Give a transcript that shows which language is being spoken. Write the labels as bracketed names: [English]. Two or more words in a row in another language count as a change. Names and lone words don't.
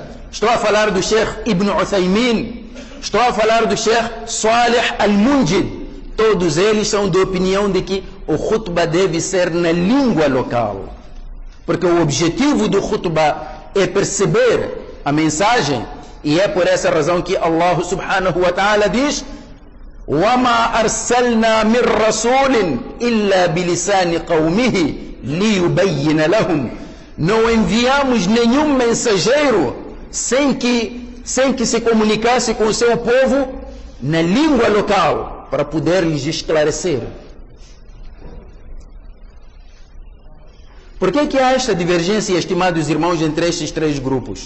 [Portuguese] Estou a falar do Sheikh Ibn Uthaymin. Estou a falar do Sheikh Salih Al-Munjid. Todos eles são de opinião de que o khutbah deve ser na língua local. Porque o objetivo do khutbah é perceber a mensagem. E é por essa razão que [Arabic] الله سبحانه وتعالى [Portuguese] diz: [Arabic] وَمَا أَرْسَلْنَا مِنْ رَسُولٍ إِلَّا بِلِسَانِ قَوْمِهِ لِيُبَيِّنَ لَهُمْ. [Portuguese] Não enviamos nenhum mensageiro sem que se comunicasse com o seu povo na língua local, para poder lhes esclarecer. Por que há esta divergência, estimados irmãos, entre estes três grupos?